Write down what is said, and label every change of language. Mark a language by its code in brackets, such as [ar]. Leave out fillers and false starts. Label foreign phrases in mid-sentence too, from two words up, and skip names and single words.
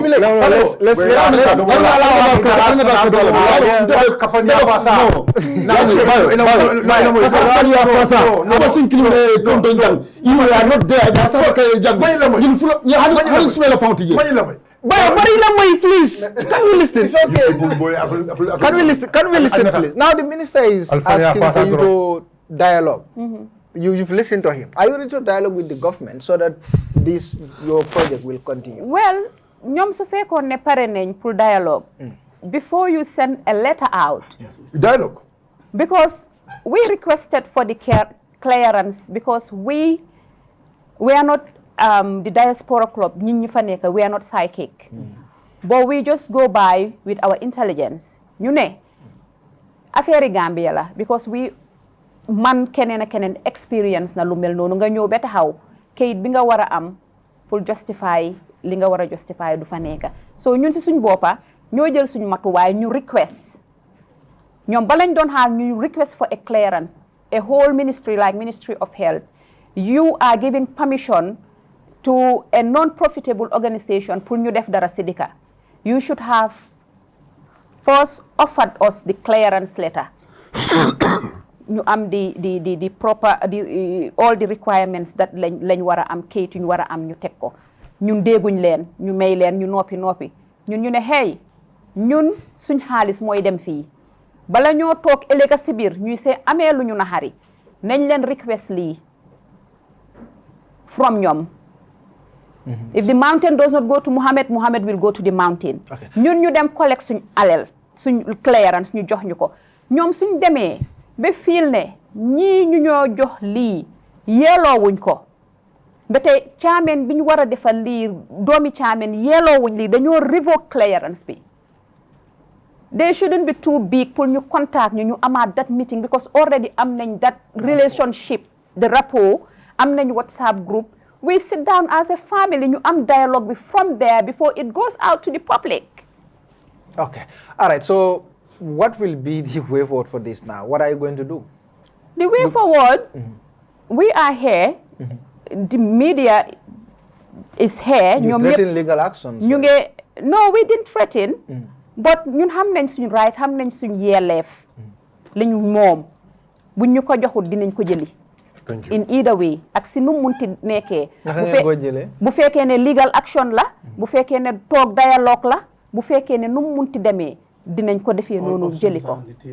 [en] let's please. Can we listen? It's okay. Can we listen, please? Now the minister is asking for you to dialogue. You've listened to him. Are you ready to dialogue with the government so that your project will continue? Well, [wo] ñoom su fekkoon ne pare nañ pour dialogue [en] before you send a letter out [wo] dialogue [en] because we requested for the clearance because we are not the diaspora club [wo] ñin ñu fa nekk [en] we are not psychic but we just go by with our intelligence [wo] ñu ne affaire Gambia la [en] because [wo] man keneen ak keneen experience na lu mel noonu nga ñëw ba taxaw kayit bi nga war a am pour justify li nga war a justify du fa nekk so ñun si suñ boppa ñoo jël suñ matuwaay ñu request ñoom ba lañ doon xaar ñu [en] request for a clearance a whole ministry like Ministry of Health you are giving permission to a non-profitable organization [wo] pour ñu def dara Sidika [en] you should have first offered us the clearance letter [wo] ñu am [en] the proper all the requirements that [wo] lañ war a am kayit yu ñu war a am ñu teg ko ñun dégguñ leen ñu may leen ñu noppi ñun ñu ne hey ñun suñ xaalis mooy dem fii bala ñoo toog ëllëg si biir ñuy see amee lu ñu naxari nañ leen request lii [en] from ñoom if the mountain does not go to Muhammad will go to the mountain [wo] ñun ñu dem collect suñ alal suñ clearance ñu jox ñu ko ñoom suñ demee ba fiil ne ñii ñu ñoo jox lii yeeloowuñ ko ba tey chairman bi ñu war a defal lii doomi chairman yeeloowuñ lii dañoo revoke clearance bi [en] they shouldn't be too big [wo] pour ñu contact ñu amaat [en] that meeting because already [wo] am nañ [en] that relationship the rapport [wo] am nañ WhatsApp group [en] we sit down as a family [wo] ñu am dialogue bi [en] from there before it goes out to the public. Okay, all right, so what will be the way forward for this now? What are you going to do? The way forward, we are here. The media is here. You threaten legal action. No, we didn't threaten. [wo] But ñun xam nañ suñu right, xam nañ suñu yelleef. Lañu moom. Buñ ñu ko joxul dinañ ko jëli. [en] Thank you. In either way. [wo] Ak si nu munti nekkee. Bu fekkee ne legal action la. Bu fekkee ne [en] talk dialogue [wo] la. Bu fekkee ne nu munti demee dinañ ko defee noonu jëli ko